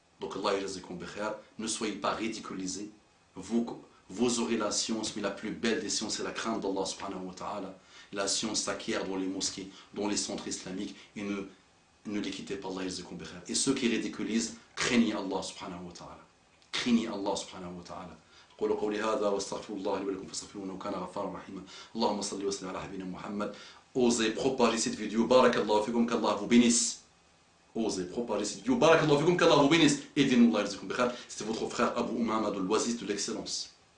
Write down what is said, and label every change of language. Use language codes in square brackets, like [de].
[fr] Donc Allah ne soyez pas ridiculisés. Vous aurez la science, mais la plus belle des sciences, c'est la crainte d'Allah subhanahu wa ta'ala. La science s'acquiert dans les mosquées, dans les centres islamiques, et ne les quittez pas, [ar] Allah yazzikum bi khair. [fr] Et ceux qui ridiculisent, craignez Allah subhanahu wa ta'ala. Craignez Allah subhanahu wa ta'ala. [ar] قولوا قولي هذا واستغفر الله لي ولكم فاستغفروه انه كان غفارا رحيما. اللهم صل وسلم على حبيبنا محمد. [fr] Osez propager cette vidéo. Barakallahu fikum, qu'Allah vous bénisse. Osez propager cette vidéo. Barakallahu fikum, qu'Allah vous bénisse. Aidez-nous, [ar] Allah yarzukum bi khair. [fr] C'était votre frère Abu Umama de l'Oasis de l'excellence.